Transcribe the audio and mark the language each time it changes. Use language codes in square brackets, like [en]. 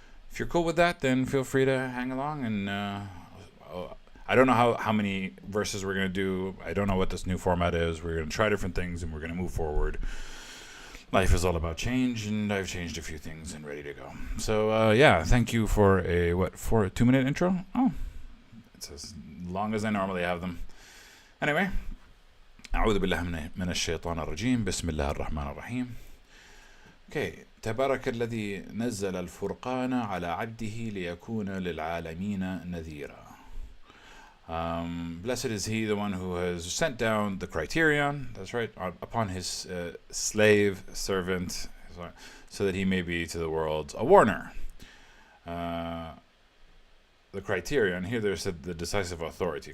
[en] If you're cool with that, then feel free to hang along. And I don't know how many verses we're going to do. I don't know what this new format is. We're going to try different things and we're going to move forward. Life is all about change, and I've changed a few things and ready to go. So yeah, thank you for a 2-minute intro. Oh, it's as long as I normally have them. [ar] Anyway, أعوذ بالله من الشيطان الرجيم بسم الله الرحمن الرحيم. Okay, تبارك الذي نزل الفرقان على عبده ليكون للعالمين نذيرا. [en] Blessed is he, the one who has sent down the criterion, that's right, upon his slave, servant, so that he may be to the world a warner. The criterion, here they said the decisive authority.